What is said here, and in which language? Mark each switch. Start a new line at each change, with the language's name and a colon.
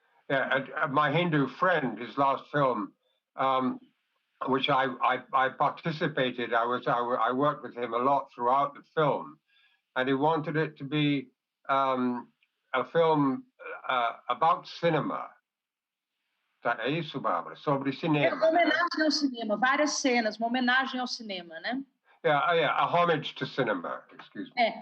English: Yeah, My Hindu Friend, his last film, which I participated. I worked with him a lot throughout the film, and he wanted it to be a film about cinema.
Portuguese: É isso, Bárbara? Sobre cinema. Uma homenagem ao cinema, várias cenas, uma homenagem ao cinema, né?
English: Yeah, a homage to cinema, excuse me.